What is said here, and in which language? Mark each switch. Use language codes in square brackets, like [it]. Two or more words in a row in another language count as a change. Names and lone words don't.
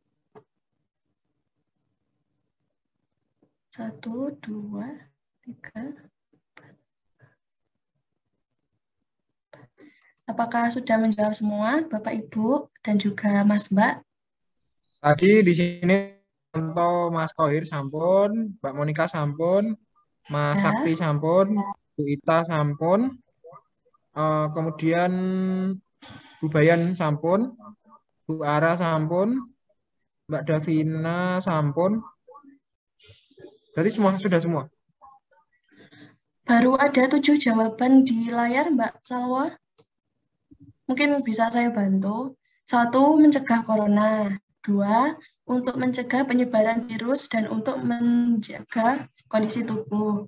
[id] 1, 2, 3. Apakah sudah menjawab semua, Bapak, Ibu, dan juga Mas, Mbak? Tadi di sini contoh Mas Kohir sampun, Mbak Monika sampun, Mas Ya. Sakti sampun, Bu Ita sampun, kemudian Bu Bayan sampun, Bu Ara sampun, Mbak Davina sampun. Berarti sudah semua. Baru ada 7 jawaban di layar, Mbak Salwa. Mungkin bisa saya bantu. 1, mencegah corona. 2, untuk mencegah penyebaran virus dan untuk menjaga kondisi tubuh.